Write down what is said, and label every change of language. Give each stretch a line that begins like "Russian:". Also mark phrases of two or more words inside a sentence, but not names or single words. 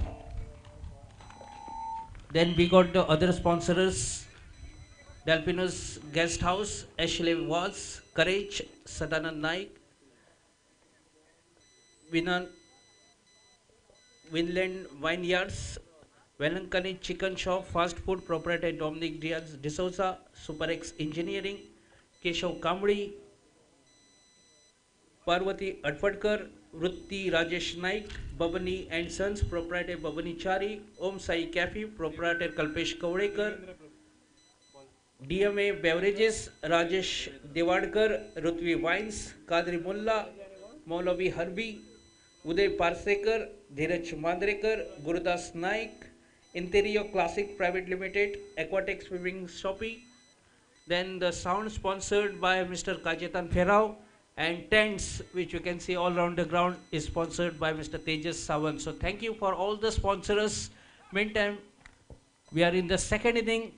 English: Then we got the other sponsors: Delphinos Guest House, Ashley Watts, Courage, Sadanand Naik, Winland Vineyards, Velankani Chicken Shop, Fast Food proprietor Dominic Diaz D'Souza, SuperX Engineering, Keshav Kamri, Parvati Advadkar, Vrutti Rajesh Naik, Babani and Sons proprietor Babani Chari, Om Sai Cafe proprietor Kalpesh Kavadekar, DMA Beverages Rajesh Devadkar, Rutvi Wines, Kadri Mulla, Maulavi Harbi, Uday Parsekar, Dheeraj Mandrekar, Gurudas Naik, Interior Classic Private Limited, Aquatic Swimming Shoppy. Then the sound sponsored by Mr. Kajetan Ferrao, and tents which you can see all around the ground is sponsored by Mr. Tejas Sawant. So thank you for all the sponsors. Meantime, we are in the second inning.